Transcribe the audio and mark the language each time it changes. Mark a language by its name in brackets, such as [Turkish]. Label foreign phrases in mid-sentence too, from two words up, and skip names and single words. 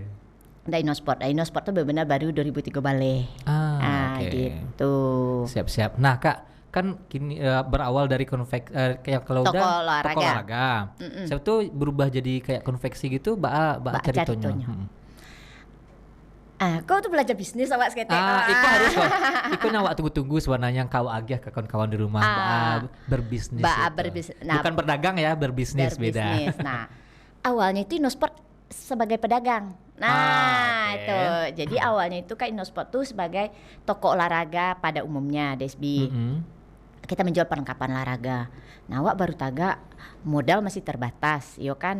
[Indonesian] Dino Sport tuh benar-benar baru 2003 balik. Oke. Gitu. Siap-siap. Nah kak, kan kini berawal dari kayak kalau Toko udah olahraga. toko olahraga. Saya tuh berubah jadi kayak konveksi gitu, [Minangkabau] bak ceritonya. ceritonya. Kau tuh belajar bisnis awak seketek. Iko harus kok. Iko awak tunggu-tunggu sebenarnya kau agih ke kawan-kawan di rumah berbisnis. [Indonesian] Nah, bukan berdagang ya, berbisnis beda. Nah, awalnya itu Inosport sebagai pedagang. Nah, oke. itu. Jadi awalnya itu kan Inosport tuh sebagai toko olahraga pada umumnya, Desbi. Kita menjual perlengkapan olahraga. Nah, awak baru taga modal masih terbatas, [Minangkabau] yo kan.